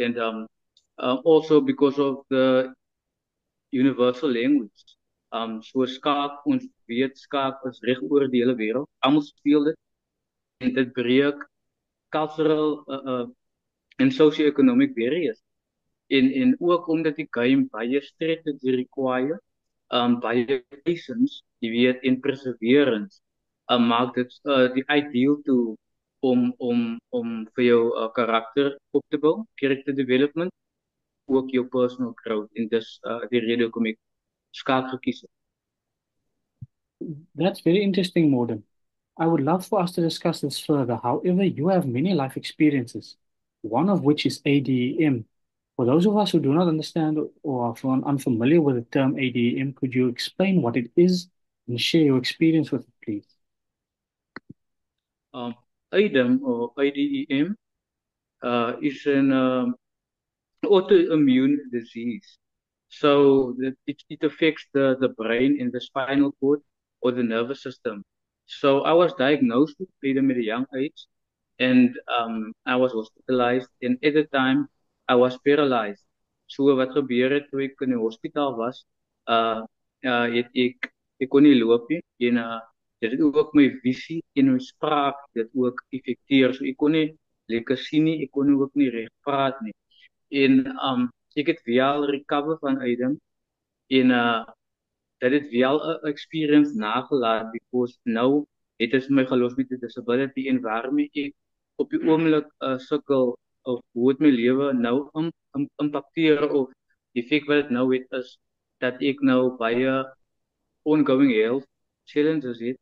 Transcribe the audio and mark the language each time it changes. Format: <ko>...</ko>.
<en>And also because of the universal language.</en> <af>So skaak, ons weet skaak is reg oor die hele wêreld. Almal speel dit en dit breek</af> <en>cultural en socio-economic barriers.</en> <af>En ook omdat die game baie strategy require, baie patience, jy weet, en perseverance, maak dit die ideal tool om vir jou karakter op te bou,</af> <en>character development,</en> <af>ook jou</af> <en>personal growth.</en> <af>En dis die rede hoekom ek skaak gekies het.</af> <en>That's very interesting, Morden. I would love for us to discuss this further. However, you have many life experiences, one of which is ADEM. For those of us who do not understand or are unfamiliar with the term ADEM, could you explain what it is and share your experience with it, please? ADEM or IDEM is an autoimmune disease. So it affects the brain and the spinal cord or the nervous system. So I was diagnosed with freedom at a young age and I was hospitalized and at the time I was paralyzed.</en> <af>So wat gebeur het toe ek in die hospitaal was, het ek kon nie loop nie en dit het ook my visie en my spraak dit ook effekteer. So ek kon nie lekker sien nie, ek kon ook nie reg praat nie. En ek het wel recover van uitdaging en dat het wel 'n experience nagelaat because nou het dit my gelos met 'n disability en waarmee ek op die oomblik sukkel of hoe het my lewe nou impakteer of die feit wat dit nou het is dat ek nou baie</af> <en>ongoing health challenges</en> <af>het.</af>